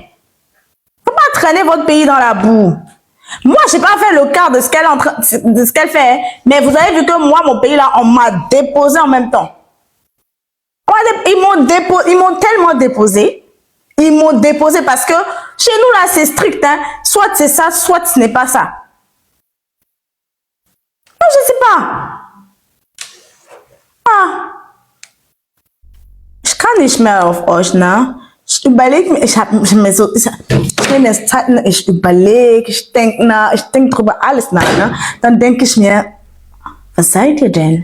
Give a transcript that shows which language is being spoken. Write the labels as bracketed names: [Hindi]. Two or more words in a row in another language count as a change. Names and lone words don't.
[French] Faut pas traîner votre pays dans la boue. Moi, j'ai pas fait le quart de ce qu'elle fait, mais vous avez vu que moi, mon pays là, on m'a déposé en même temps. Ils m'ont tellement déposé. Ils m'ont déposé parce que chez nous là, c'est strict. Hein. Soit c'est ça, soit ce n'est pas ça. Non, je sais pas. Ah. [German] Ich kann nicht mehr auf euch, ne? Ich überlege mir, ich denke drüber alles nach, ne? Dann denke ich mir, was seid ihr denn?